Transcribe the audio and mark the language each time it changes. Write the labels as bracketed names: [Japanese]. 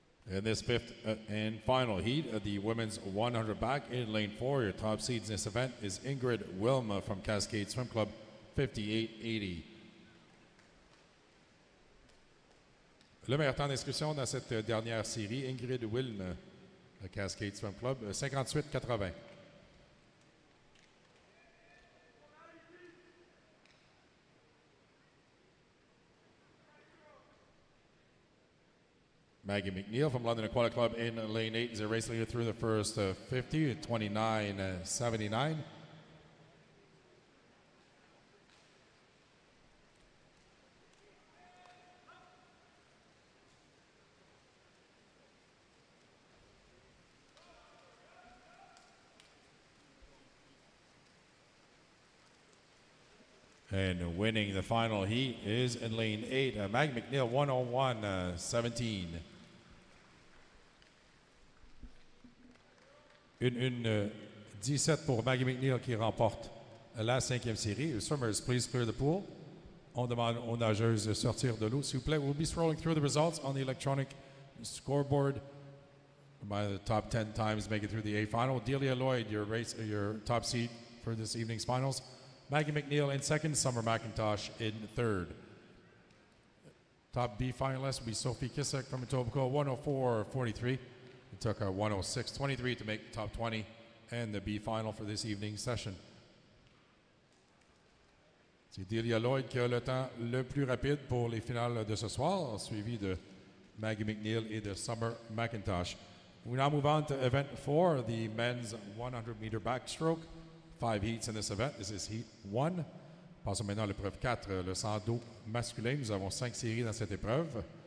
[English] In this fifth and final heat of the women's 100 back in lane 4, your top seeds in this event is Ingrid Wilma from Cascade Swim Club, 58.80. [French] Le meilleur temps d'inscription dans cette dernière série, Ingrid Wilma, le Cascade Swim Club, 58.80. [English] Maggie McNeil from London Aquatic Club in lane 8 is a race leader through the first 50 at 29.79. And winning the final heat is in lane 8, Maggie McNeil, 101.17. [French] Une 17 pour Maggie McNeil qui remporte la 5e série. [English] Swimmers, please clear the pool. [French] On demande aux nageuses de sortir de l'eau, s'il vous plaît. [English] We'll be scrolling through the results on the electronic scoreboard. By the top 10 times make it through the A final. Delia Lloyd, your top seed for this evening's finals. Maggie McNeil in second, Summer McIntosh in third. Top B finalist will be Sophie Kisek from Etobicoke, 104.43. It took her 106.23 to make the top 20 and the B final for this evening's session. [French] C'est Delia Lloyd qui a le temps le plus rapide pour les finales de ce soir, suivi de Maggie McNeil et de Summer McIntosh. [English] We now move on to event 4, the men's 100-meter backstroke. 5 heats in this event. This is heat 1. [French] Passons maintenant à l'épreuve 4, le 100 dos masculin. Nous avons 5 séries dans cette épreuve.